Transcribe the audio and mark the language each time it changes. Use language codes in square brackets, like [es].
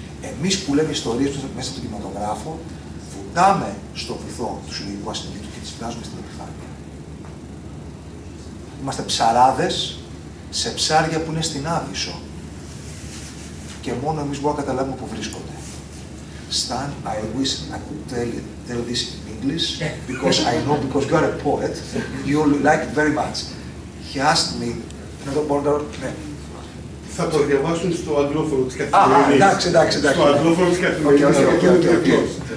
[el] Εμείς που λέμε ιστορίες μέσα από τον κινηματογράφο, βουτάμε στο βυθό του συλλογικού ασυνείδητου και τις βγάζουμε στην επιφάνεια. Είμαστε ψαράδες σε ψάρια που είναι στην Άβυσσο. Και μόνο εμείς μπορούμε να καταλάβουμε που βρίσκονται. [en] Stan, I wish I could tell this in English, because I know, because you are a poet, you like it very much. He asked me, ναι. [el] Θα το διαβάσουν στο αγγλόφωνο της καθημερινής. Εντάξει. Στο αγγλόφωνο της καθημερινής.